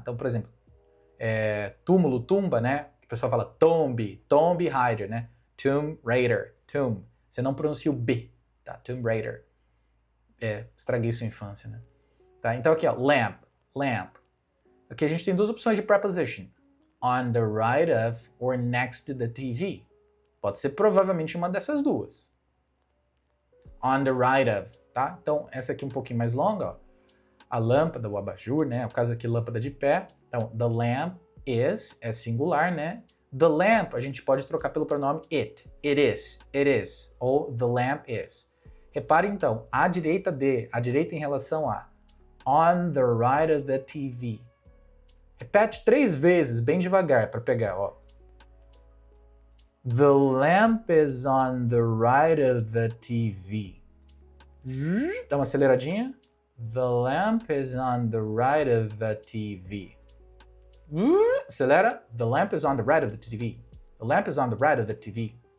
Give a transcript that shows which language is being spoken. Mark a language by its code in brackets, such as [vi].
[pt] Então, por exemplo, túmulo, tumba, né? O pessoal fala tomb raider, né? Tomb Raider, tomb. Você não pronuncia o B, tá? Tomb Raider. Estraguei sua infância, né? Tá? Então aqui, ó, lamp. Aqui a gente tem duas opções de preposition. [en] On the right of or next to the TV. [pt] Pode ser provavelmente uma dessas duas. [en] On the right of, [pt] tá? Então essa aqui é um pouquinho mais longa, ó. A lâmpada, o abajur, né? No caso aqui, lâmpada de pé. Então, [en] the lamp is, [pt] é singular, né? The lamp, a gente pode trocar pelo pronome it. [en] It is. Ou the lamp is. [pt] Repare então, à direita de, à direita em relação a. [en] On the right of the TV. [pt] Repete 3 vezes, bem devagar, para pegar, ó. [en] The lamp is on the right of the TV. [pt] Dá uma aceleradinha. [en] The lamp is on the right of the TV. [pt] Acelera. [en] The lamp is on the right of the TV. The lamp is on the right of the TV.